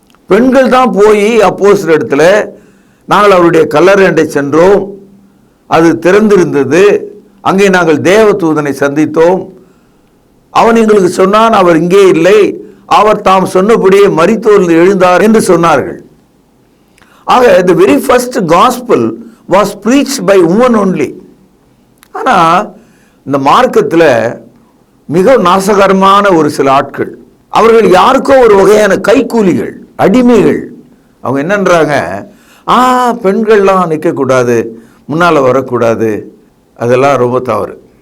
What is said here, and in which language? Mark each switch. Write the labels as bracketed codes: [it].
[ta] பெண்கள் தான் போய் அப்போஸ்தலர் இடத்துல நாங்கள் அவருடைய கல்லறை அண்டை சென்றோம், அது திறந்திருந்தது, அங்கே நாங்கள் தேவதூதனை சந்தித்தோம், அவன் எங்களுக்கு சொன்னான் அவர் இங்கே இல்லை, அவர் தாம் சொன்னபடியே மரித்தோரில் எழுந்தார் என்று சொன்னார்கள். ஆக [en] the very first gospel was preached by women only. [ta] ஆனால் இந்த மார்க்கத்தில் மிக நாசகரமான ஒரு சில ஆட்கள், அவர்கள் யாருக்கோ ஒரு வகையான கைக்கூலிகள், அடிமைகள். அவங்க என்னன்றாங்க, பெண்கள்லாம் நிற்கக்கூடாது, முன்னால் வரக்கூடாது, அதெல்லாம் ரொம்ப தவறு.